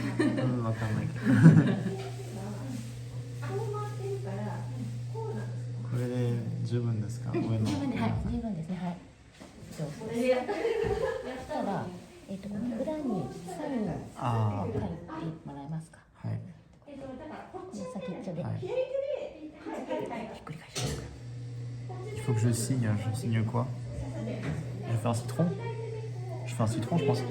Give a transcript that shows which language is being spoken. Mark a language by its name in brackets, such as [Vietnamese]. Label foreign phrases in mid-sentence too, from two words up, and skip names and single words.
[Japanese] わかんないけど。これで十分ですか？十分で、はい、十分ですね。はい。ただ、この裏にサインを書いてもらえますか？はい。先っちょで。ひっくり返します。 [French] Il faut que je signe quoi? Je fais un citron? Je fais un citron, je pense.